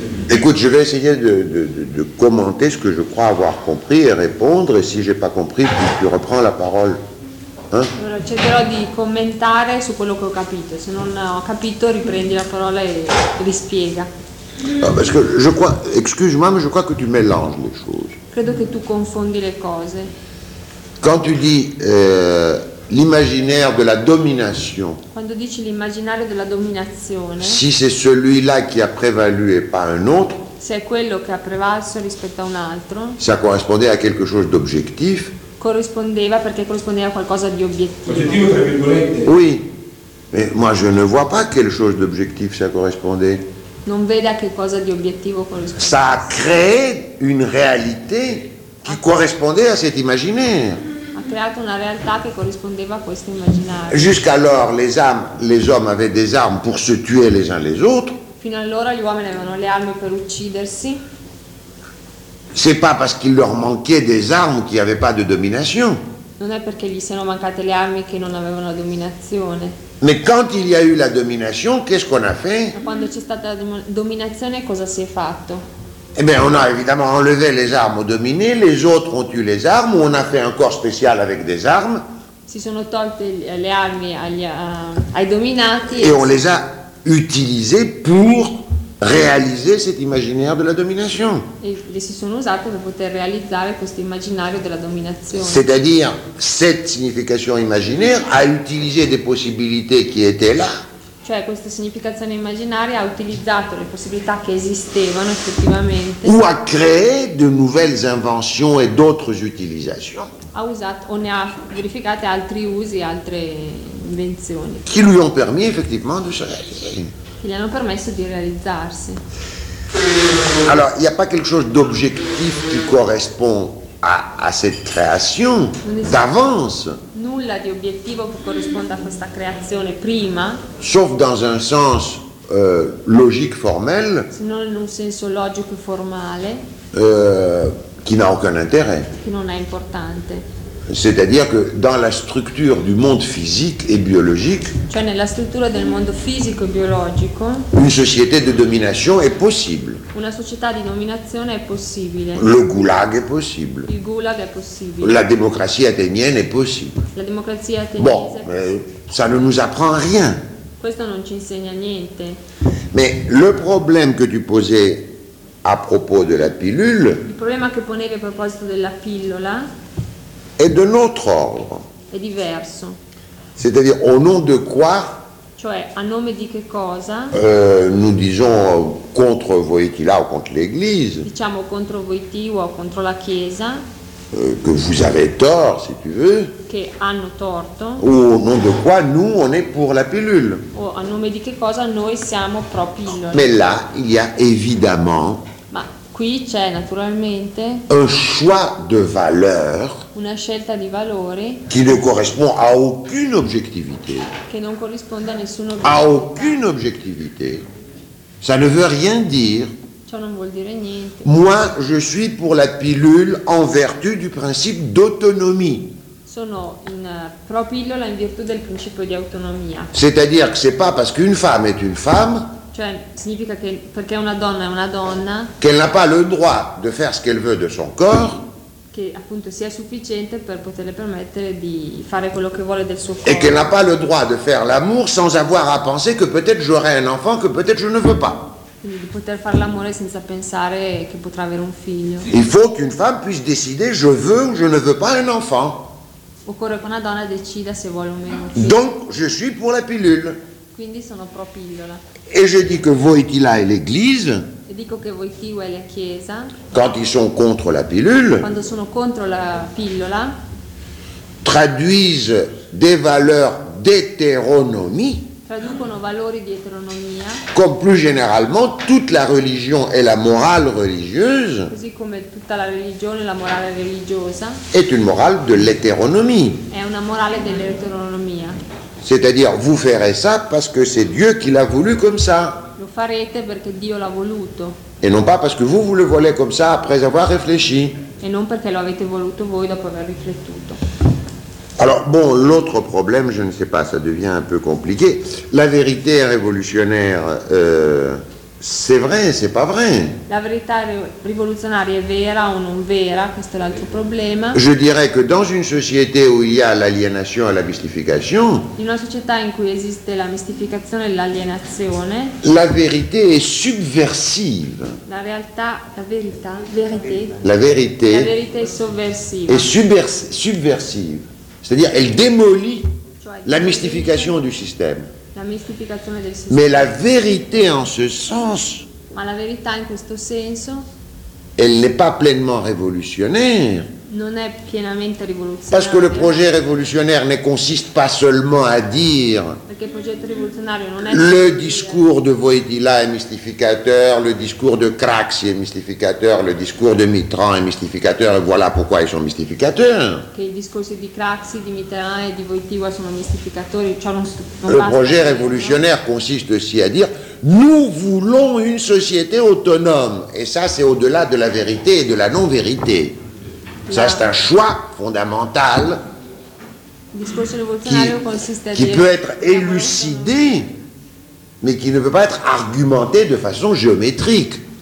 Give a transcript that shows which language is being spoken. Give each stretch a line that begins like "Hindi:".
French: Écoute, je vais essayer de commenter ce que je crois avoir compris et répondre, et si j'ai pas compris, tu reprends la parole.
Italian: Allora cercherò di commentare su quello che ho capito, se non ho capito riprendi la parola e rispiega.
French: Ah, parce que je crois, excuse-moi, mais je crois que tu mélanges les choses.
Italian: Credo che tu confondi le cose.
French: Quand tu dis l'immaginaire de la domination.
Italian: Quando dici l'immaginario della dominazione.
French: Si c'est celui-là qui a prévalu et pas un autre.
Italian: Se è quello che ha prevalso rispetto a un altro.
French: Ça correspondait à quelque chose d'objectif.
Italian: Correspondeva perché corrispondeva a qualcosa di obiettivo. Obiettivo tra virgolette.
French: Oui. Mais moi je ne vois pas quelque chose d'objectif ça correspondait.
Italian: Non vede a che cosa di obiettivo corrispondeva.
French: Ça a créé une réalité qui correspondait à cet imaginaire.
Italian: Ha creato una realtà che corrispondeva a questo immaginario.
French: Jusqu'alors les hommes avaient des armes pour se tuer les uns les autres.
Italian: Fino allora gli uomini avevano le armi per uccidersi.
French: C'est pas parce qu'il leur manquait des armes qu'il n'y avait pas de domination.
Italian: Non è perché gli siano mancate le armi che non avevano la dominazione.
French: Mais quand il y a eu la domination, qu'est-ce qu'on a fait?
Italian: Ma quando c'è stata la dominazione, cosa si è fatto?
French: Eh bien, on a évidemment enlevé les armes aux dominés, les autres ont eu les armes, on a fait un corps spécial avec des armes.
Italian: Si sono tolte le armi ai dominati.
French: Et on les a utilisées pour réaliser cet imaginaire de la domination.
Italian: Et si sono usate per poter realizzare questo immaginario della dominazione.
French: C'est-à-dire cette signification imaginaire a utilisé des possibilités qui étaient là.
Italian: Cioè questa significazione immaginaria ha utilizzato le possibilità che esistevano effettivamente.
French: Ou a créé de nouvelles inventions et d'autres utilisations.
Italian: Ha usato o ne ha verificate altri usi, altre invenzioni.
French: Qui lui ont permis effectivement de se réaliser.
Italian: Gli hanno permesso di realizzarsi.
French: Alors, il n'y a pas quelque chose d'objectif qui correspond à cette création d'avance.
Italian: Nulla di obiettivo che corrisponda a questa creazione prima.
French: Sauf dans un sens logique formel.
Italian: Sinon, in un senso logico formale.
French: Qui n'a aucun intérêt.
Italian: Che non è importante.
French: C'est-à-dire que dans la structure du monde physique et biologique,
Italian: cioè nella struttura del mondo fisico e biologico,
French: une société de domination est possible.
Italian: Una società di dominazione è possibile.
French: Le goulag est possible.
Italian: Il goulag è possibile.
French: La démocratie athénienne est possible. La démocratie athénienne. Bon, mais ça ne nous apprend rien.
Italian: Questo non ci insegna niente.
French: Mais le problème que tu posais à propos de la pilule.
Italian: Il problema che ponevi a proposito della pillola.
French: Est de notre ordre.
Italian: È diverso.
French: C'est-à-dire au nom de quoi?
Italian: Cioè a nome di che cosa?
French: Nous disons contre Wojtyla ou contre l'Église.
Italian: Diciamo contro Wojtyła o contro la Chiesa.
French: Que vous avez tort, si tu veux.
Italian: Che hanno torto.
French: Ou au nom de quoi nous on est pour la pilule?
Italian: O a nome di che cosa noi siamo pro pillola?
French: Mais là il y a évidemment.
Italian: Qui c'è naturalmente
French: un choix de valeur,
Italian: una scelta di valori
French: qui ne correspond à aucune objectivité,
Italian: che non corrisponde a nessun
French: obiettivo, a aucune objectivité. Ça ne veut rien dire.
Italian: Ciò non vuol dire niente.
French: Moi je suis pour la pilule en vertu du principe d'autonomie.
Italian: Sono in pro pillola in virtù del principio di autonomia.
French: C'est-à-dire que c'est pas parce qu'une femme est une femme.
Italian: Cioè, significa che perché una donna è una donna,
French: qu'elle n'a pas le droit de faire ce qu'elle veut de son corps,
Italian: che appunto sia sufficiente per poterle permettere di fare quello che vuole del suo corpo,
French: et qu'elle n'a pas le droit de faire l'amour sans avoir à penser que peut-être j'aurai un enfant que peut-être je ne veux pas.
Italian: Quindi di poter fare l'amore senza pensare che potrà avere un figlio.
French: Il faut qu'une femme puisse décider je veux ou je ne veux pas un enfant.
Italian: Occorre che una donna decida se vuole o meno.
French: Donc je suis pour la pilule.
Italian: Quindi sono pro pillola.
French: Et je dis que Wojtyla et l'Église,
Italian: et dico che Wojtyła e la Chiesa,
French: quand ils sont contre la pilule,
Italian: quando sono contro la pillola,
French: traduisent des valeurs d'hétéronomie,
Italian: traducono valori di eteronomia,
French: comme plus généralement toute la religion et la morale religieuse,
Italian: così come tutta la religione e la morale religiosa,
French: est une morale de l'hétéronomie.
Italian: È una morale dell'eteronomia.
French: C'est-à-dire, vous ferez ça parce que c'est Dieu qui l'a voulu comme ça.
Italian: Lo farete perché Dio l'ha voluto.
French: Et non pas parce que vous, vous le voulez comme ça après avoir réfléchi.
Italian: E non perché lo avete voluto voi dopo aver riflettuto.
French: Alors, bon, l'autre problème, je ne sais pas, ça devient un peu compliqué. La vérité révolutionnaire, c'est vrai, c'est pas vrai. La vérité révolutionnaire est
Italian: vera ou non vera, questo è l'altro problema.
French: Je dirais que dans une société où il y a l'aliénation et la mystification,
Italian: in una società in cui esiste la mistificazione e l'alienazione,
French: la vérité est subversive.
Italian: La realtà, la verità, vérité.
French: La vérité. La vérité est sovversiva. Est subversive. C'est-à-dire, elle démolit, cioè, la mystification du système. La mystification del système. Mais la vérité en ce sens.
Italian: Ma la verità in questo senso.
French: Elle n'est pas pleinement révolutionnaire.
Italian: Non è pienamente rivoluzionario.
French: Parce que le projet révolutionnaire ne consiste pas seulement à dire.
Italian: Perché il progetto rivoluzionario non è.
French: Le discours de Wojtyla est mystificateur, le discours de Craxi est mystificateur, le discours de Mitterrand est mystificateur, et voilà pourquoi ils sont mystificateurs.
Italian: Che i discorsi di Craxi, di Mitterrand e di Wojtyła sono mystificatori, cioè non basta.
French: Le projet révolutionnaire consiste aussi à dire. Nous voulons une société autonome, et ça c'est au-delà de la vérité et de la non-vérité. Ça c'est un choix fondamental qui peut être élucidé, mais qui ne peut pas être argumenté de façon géométrique.